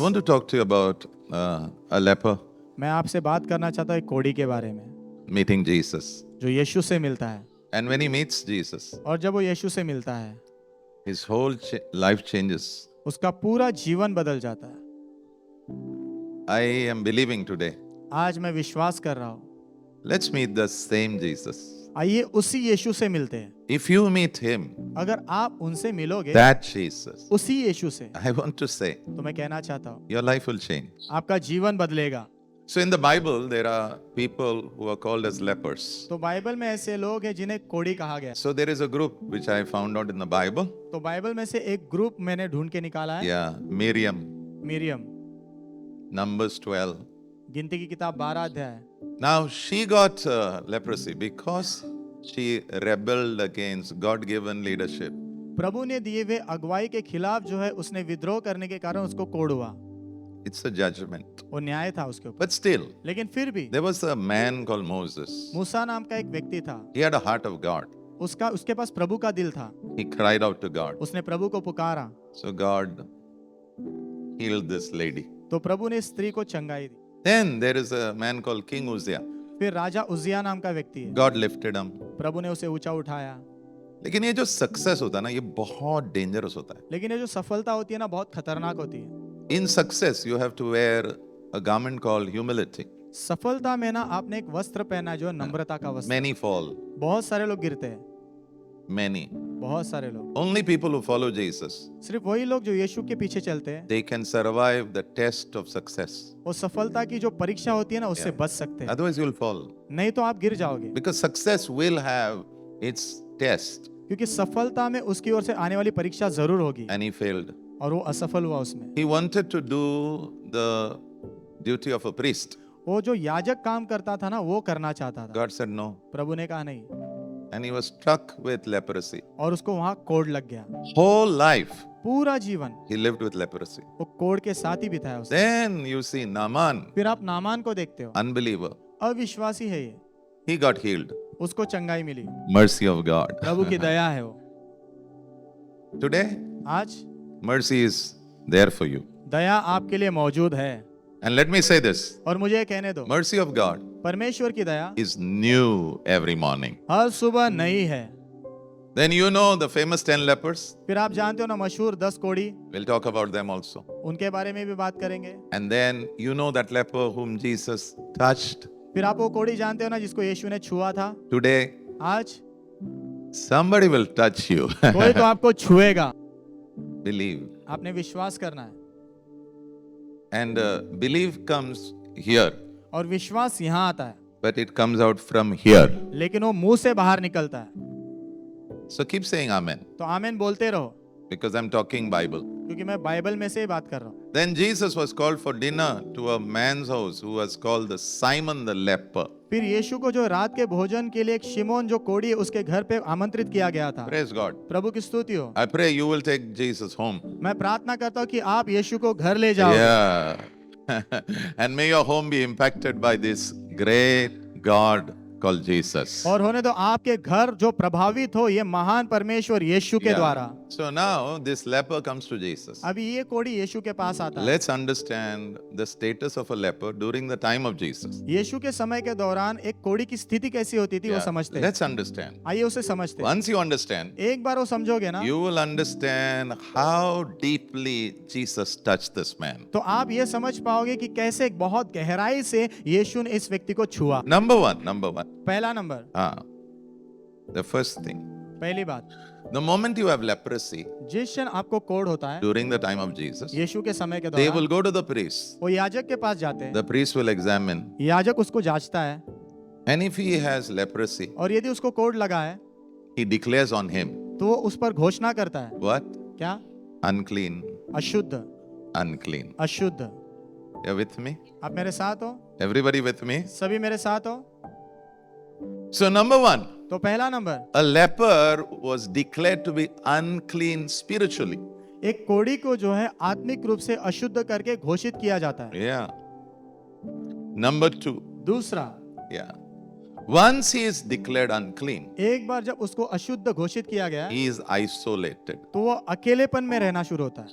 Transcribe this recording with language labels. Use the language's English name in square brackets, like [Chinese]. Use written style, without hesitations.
[English] want to talk to you about a leper [Hindi] मैं आपसे बात करना चाहता हूँ एक कोढ़ी के बारे में [English] meeting Jesus. [Hindi] जो यीशु से मिलता है, [English] And when he meets Jesus, [Hindi] और जब वो यीशु से मिलता है [English] his whole life changes. [Hindi] उसका पूरा जीवन बदल जाता है। [English] I am believing today. [Hindi] आज मैं विश्वास कर रहा हूँ, [English] Let's meet the same Jesus. [Hindi] आइए उसी यीशु से मिलते हैं। [English] If you meet him, [Hindi] अगर आप उनसे मिलोगे [English] that Jesus, [Hindi] उसी यीशु से, [English] I want to say, [Hindi] तो मैं कहना चाहता हूँ [English] your life will change. [Hindi] आपका जीवन बदलेगा। [English] So in the Bible, there are people who are called as lepers. [Hindi] तो बाइबल में ऐसे लोग हैं जिन्हें कोढ़ी कहा गया। [English] So there is a group which I found out in the Bible. [Hindi] तो बाइबल में से एक ग्रुप मैंने ढूंढ के निकाला है। [English] Yeah, Miriam, [Hindi] Miriam, [English] Numbers 12. [Hindi] गिनती की किताब 12 अध्याय। [English] Now she got leprosy because she rebelled against God-given leadership. [Hindi] प्रभु ने दिए हुए अगुवाई के खिलाफ जो है उसने विद्रोह करने के कारण उसको कोढ़ हुआ। [English] It's a judgement. [Hindi] वो न्याय था उसके ऊपर। [English] But still, [Hindi] लेकिन फिर भी [English] there was a man called Moses. [Hindi] मूसा नाम का एक व्यक्ति था। [English] He had a heart of God. [Hindi] उसके पास प्रभु का दिल था। [English] He cried out to God. [Hindi] उसने प्रभु को पुकारा [English] So God healed this lady. [Hindi] तो प्रभु ने स्त्री को चंगाई दी। [English] Then there is a man called King Uzziah. [Hindi] फिर राजा उज्जिया नाम का व्यक्ति है, [English] God lifted him. [Hindi] प्रभु ने उसे ऊंचा उठाया। लेकिन ये जो सक्सेस होता है ना, ये बहुत डेंजरस होता है. लेकिन ये जो सफलता होती है ना, बहुत खतरनाक होती है। [English] In success, you have to wear a garment called humility. [Hindi] सफलता में ना आपने एक वस्त्र पहना है जो है नम्रता का वस्त्र। [English] Many fall. [Hindi] बहुत सारे लोग गिरते हैं, [English] Many. [Hindi] बहुत सारे लोग। [English] Only people who follow Jesus, [Hindi] सिर्फ वही लोग जो यीशु के पीछे चलते हैं, [English] they can survive the test of success. [Hindi] वो सफलता की जो परीक्षा होती है ना उससे बच सकते हैं। [English] Otherwise, you'll fall. [Hindi] नहीं तो आप गिर जाओगे, [English] Because success will have its test. [Hindi] क्योंकि सफलता में उसकी ओर से आने वाली परीक्षा जरूर होगी। [English] And he failed. [Hindi] और वो असफल हुआ उसमें। [English] He wanted to do the duty of a priest. [Hindi] वो जो याजक काम करता था ना, वो करना चाहता था। [English] God said no. [Hindi] प्रभु ने कहा नहीं, [English] And he was struck with leprosy. [Hindi] और उसको वहां कोढ़ लग गया। [English] Whole life, [Hindi] पूरा जीवन [English] he lived with leprosy. [Hindi] वो कोढ़ के साथ ही बिताया उसने। [English] Then you see Naaman, [Hindi] फिर आप नामान को देखते हो, [English] unbeliever. [Hindi] अविश्वासी है ये, [English] He got healed. [Hindi] उसको चंगाई मिली। [English] Mercy of God. [Hindi] प्रभु की दया है वो। [English] Today, [Hindi] आज [English] mercy is there for you. [Hindi] दया आपके लिए मौजूद है। [English] And let me say this. [Hindi] और मुझे ये कहने दो, [English] Mercy of God [Hindi] परमेश्वर की दया [English] is new every morning. [Hindi] हर सुबह नई है। [English] Then you know the famous 10 lepers. [Hindi] फिर आप जानते हो ना मशहूर 10 कोढ़ी, [English] We'll talk about them also. [Hindi] उनके बारे में भी बात करेंगे। [English] And then you know that leper whom Jesus touched. [Hindi] फिर आप वो कोढ़ी जानते हो ना जिसको यीशु ने छुआ था। [English] Today, [Hindi] आज [English] somebody will touch you. [Hindi] कोई तो आपको छुएगा। [English] Believe. [Hindi] आपने विश्वास करना है। [English] And belief comes here, [Hindi] और विश्वास यहाँ आता है, [English] but it comes out from here. [Hindi] लेकिन वो मुंह से बाहर निकलता है। [English] So keep saying amen, [Hindi] तो आमीन बोलते रहो, [English] because I'm talking Bible. [Hindi] क्योंकि मैं बाइबल में से ही बात कर रहा हूँ। [English] Then Jesus was called for dinner to a man's house who was called the Simon the leper. [Hindi] फिर यीशु को जो रात के भोजन के लिए एक शिमोन जो कोढ़ी है उसके घर पे आमंत्रित किया गया था। [English] Praise God. [Hindi] प्रभु की स्तुति हो। [English] I pray you will take Jesus home. [Hindi] मैं प्रार्थना करता हूँ कि आप यीशु को घर ले जाओ। [English] Yeah. And may your home be impacted by this great God called Jesus. [Hindi] और होने दो आपके घर जो प्रभावित हो ये महान परमेश्वर यीशु के द्वारा। [English] So now this leper comes to Jesus. [Hindi] अभी ये कोढ़ी यीशु के पास आता है। [English] Let's understand the status of a leper during the time of Jesus. [Hindi] यीशु के समय के दौरान एक कोढ़ी की स्थिति कैसी होती थी वो समझते हैं। [English] Let's understand. [Hindi] आइए उसे समझते हैं। [English] Once you understand, [Hindi] एक बार वो समझोगे ना, [English] you will understand how deeply Jesus touched this man. [Hindi] तो आप ये समझ पाओगे कि कैसे बहुत गहराई से यीशु ने इस व्यक्ति को छुआ। [English] Number one. [Hindi] पहला नंबर, [English] The first thing. [Hindi] पहली बात, [English] The moment you have leprosy [Hindi] जिस क्षण आपको कोढ़ होता है [English] during the time of Jesus, [Hindi] यीशु के समय के [English] they will [Hindi] दौरान, [English] go to the priest. [Hindi] वो याजक के पास जाते हैं। [English] The priest will examine. [Hindi] याजक उसको जांचता है, [English] And if he has leprosy, [Hindi] और यदि उसको कोढ़ लगा है [English] he declares on him. [Hindi] तो वो उस पर घोषणा करता है। [English] What? [Hindi] क्या? [English] Unclean. [Hindi] अशुद्ध, [English] Unclean. [Hindi] अशुद्ध। [English] You're with me? [Hindi] आप मेरे साथ हो? [English] Everybody with me? [Hindi] सभी मेरे साथ हो? [English] So number one, [Hindi] तो पहला number, [English] a leper was declared to be unclean spiritually. [Hindi] एक कोढ़ी को जो है आत्मिक रूप से अशुद्ध करके घोषित किया जाता है। [English] Yeah. Number two, [Hindi] दूसरा, [English] yeah. Once he is declared unclean, [Hindi] एक बार जब उसको अशुद्ध घोषित किया गया [English] he is isolated. [Hindi] तो वो अकेलेपन में रहना शुरू होता है,